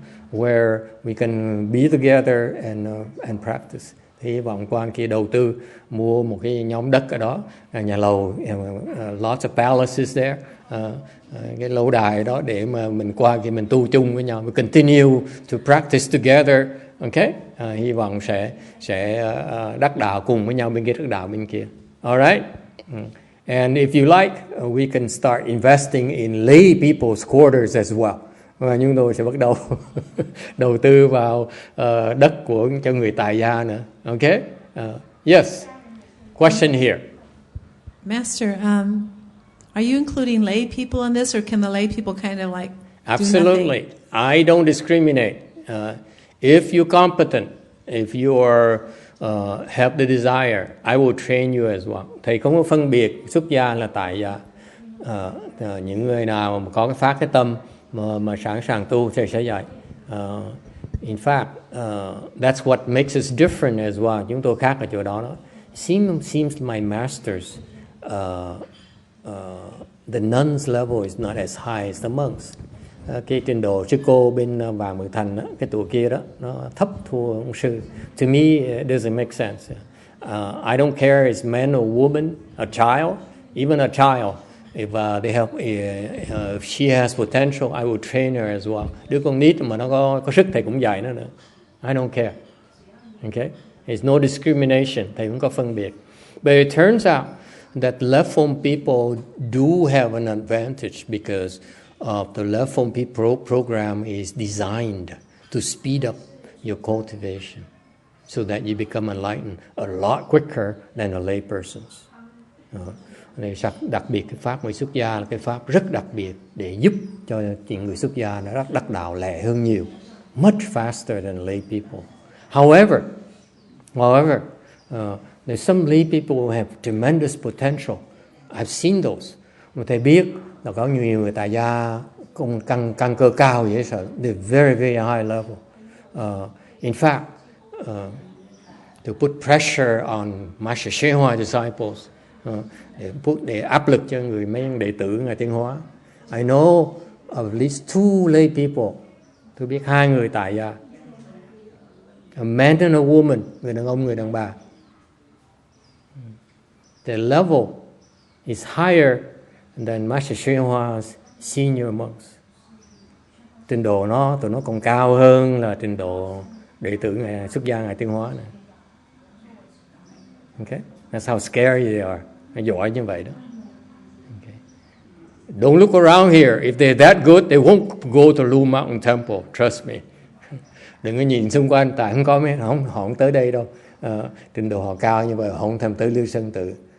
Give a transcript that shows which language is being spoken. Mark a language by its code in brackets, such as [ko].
[en] where we can be together and practice. [vi] Thì hy vọng qua kia đầu tư mua một cái nhóm đất ở đó, nhà lầu, [en] lots of palaces there, [vi] cái lâu đài đó để mà mình qua kia mình tu chung với nhau, [en] we continue to practice together, okay? [vi] Hy vọng sẽ đắc đạo cùng với nhau bên kia, đắc đạo bên kia, [en] alright? And if you like, we can start investing in lay people's quarters as well. [vi] Và chúng tôi sẽ bắt đầu đầu tư vào đất cho người tại gia nữa. [en] Okay? Yes. Question here. Master, are you including lay people in this, or can the lay people kind of like Absolutely. do nothing? I don't discriminate. If you're competent, if you have the desire, I will train you as well. [vi] Thầy không có phân biệt xuất gia là tại gia. Những người nào mà có cái phát cái tâm mà sẵn sàng tu thì sẽ dạy. [en] In fact, that's what makes us different as well. [vi] Chúng tôi khác ở chỗ đó. [en] Seems my masters, the nuns level is not as high as the monks. [vi] Cái trình độ sư cô bên Vàng Mường Thành đó, cái tụi kia đó nó thấp thua ông sư. [en] To me, it doesn't make sense. I don't care it's man or woman, a child, even a child. If if she has potential, I will train her as well. [vi] Đứa con nít mà nó có sức thầy cũng dạy nó nữa. [en] I don't care. Okay? There's no discrimination. [vi] Thầy không có phân biệt. [en] But it turns out that left-form people do have an advantage because the left-form people program is designed to speed up your cultivation so that you become enlightened a lot quicker than a lay person's. [vi] Đặc biệt cái pháp người xuất gia là cái pháp rất đặc biệt để giúp cho những người xuất gia nó đắc đạo lẹ hơn nhiều, [en] much faster than lay people. However, there's some lay people who have tremendous potential. I've seen those. [vi] Mà thầy biết là có nhiều người tại gia căn cơ cao vậy sợ. [en] They're very very high level. In fact, to put pressure on Master Shehua's disciples. [vi] Để áp lực cho mấy đệ tử Ngài Tiến Hóa. [en] I know of at least 2 lay people. [vi] Tôi biết 2 người tại gia. [en] A man and a woman, [vi] người đàn ông, người đàn bà. [en] The level is higher than Master Shehua's senior monks. [vi] Trình độ tụi nó còn cao hơn là trình độ đệ tử Ngài xuất gia Ngài Tiến Hóa này. [en] Okay? That's how scary they are. [vi] Giỏi như vậy đó. [en] Okay. Don't look around here. If they're that good, they won't go to Blue Mountain Temple. Trust me. [vi] Đừng có nhìn xung quanh, tại không có mấy, họ không tới đây đâu. Trình độ họ cao như vậy, họ không thèm tới Lưu Sơn Tự.